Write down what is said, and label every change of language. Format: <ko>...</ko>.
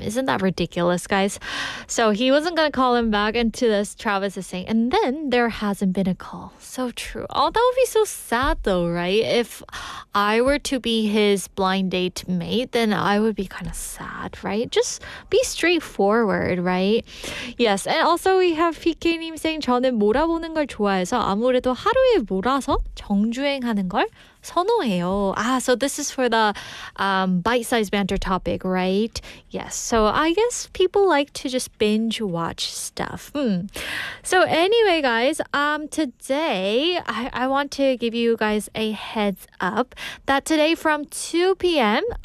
<en>Isn't that ridiculous, guys? So he wasn't going to call him back, and to this, Travis is saying, and then there hasn't been a call. So true. Oh, that would be so sad though, right? If I were to be his blind date mate, then I would be kind of sad, right? Just be straightforward, right? Yes, and also we have</en> <ko>PK님</ko> <en>saying</en> <ko>저는 몰아보는 걸 좋아해서 아무래도 하루에 몰아서 정주행하는 걸 선호해요.</ko> <en>So this is for the bite-sized banter topic, right? Yes. So I guess people like to just binge watch stuff. So anyway, guys, today I want to give you guys a heads up that today from 2 p.m.</en>